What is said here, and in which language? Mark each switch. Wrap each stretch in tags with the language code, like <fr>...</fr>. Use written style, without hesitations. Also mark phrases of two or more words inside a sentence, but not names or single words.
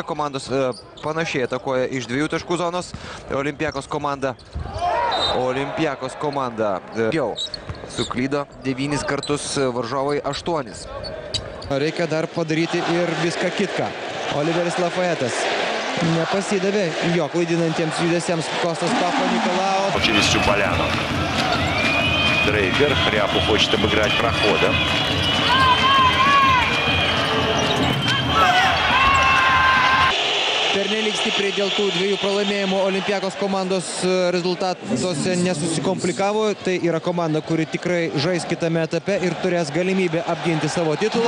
<lt>Komandos panašiai atakuoja iš 2 taškų zonos. Olympiakos komanda jau suklydo 9 kartus, varžovai 8. Reikia dar padaryti ir viską kitką. Oliveris Lafayetas nepasidavė jo klaidinantiems judesiams.</lt> <ru>Костас Папа-Николао. Через всю поляну. Дрейгер. Ряпу хочет обыграть прохода.</ru> <lt>Pernelyg stipriai dėl tų 2 pralaimėjimų Olympiakos komandos rezultatuose nesusikomplikavo. Tai yra komanda, kuri tikrai žais kitame etape ir turės galimybę apginti savo titulą.</lt>